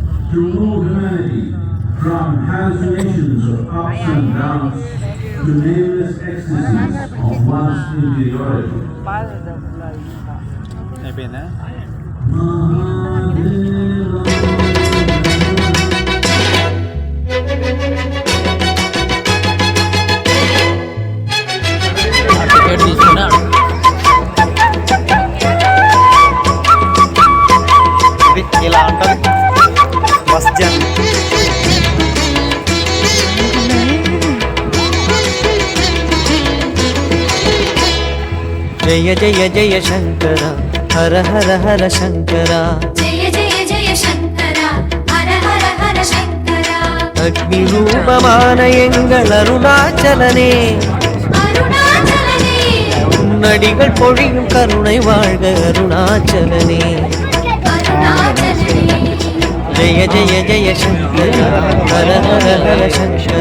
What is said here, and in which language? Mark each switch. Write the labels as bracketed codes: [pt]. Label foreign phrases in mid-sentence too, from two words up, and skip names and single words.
[en] to move humanity from hallucinations of ups and downs to nameless ecstasies of one's interiority. [te] అయిపోయిందా? టికెట్ తీసుకున్నాడు. ఇది ఇలా ఉంటుంది [en] bus journey. [sa] జయ జయ జయ శంకర హర హర హర శంకర జయ జయ జయ శంకర హర హర హర శంకర [ta] அக்னி ரூபமான எங்கள் அருணாச்சலனே அருணாச்சலனே நடிகள் பொழியும் கருணை வாழ்க அருணாச்சலனே அருணாச்சலனே [sa] ஜெய ஜெய ஜெய சங்கர ஹர ஹர ஹர சங்கர